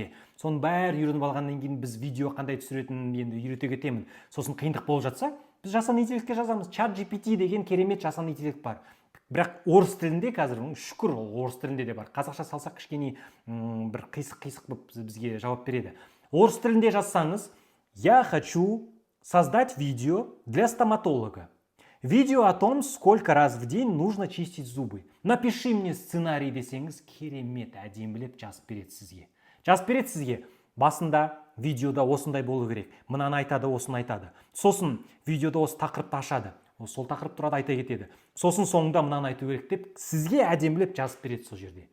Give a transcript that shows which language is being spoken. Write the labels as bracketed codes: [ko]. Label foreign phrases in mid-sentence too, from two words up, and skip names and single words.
[kk] Соның бәрін үйреніп алғаннан кейін біз видео қандай түсіретінін енді үйрете кетемін. Сосын қиындық болып жатса, біз жасанды интеллектке жазамыз. ChatGPT деген керемет жасанды интеллект бар. Бірақ орыс тілінде қазір, шүкір, орыс тілінде де бар. Қазақша салсақ кішкене бір қисық бізге жауап береді. Орыс тілінде жазсаңыз, [ru] я хочу создать видео для стоматолога. Видео о том, сколько раз в день нужно чистить зубы. Напиши мне сценарий [kk] десеңіз, керемет, әдемілеп жазып береді сізге. жазып береді сізге. Басында видеода осындай болу керек, мынаны айтады, осыны айтады. Сосын видеода осы тақырыпты ашады, сол тақырып туралы айта кетеді. Сосын соңында мынаны айту керек деп сізге әдемілеп жазып береді сол жерде.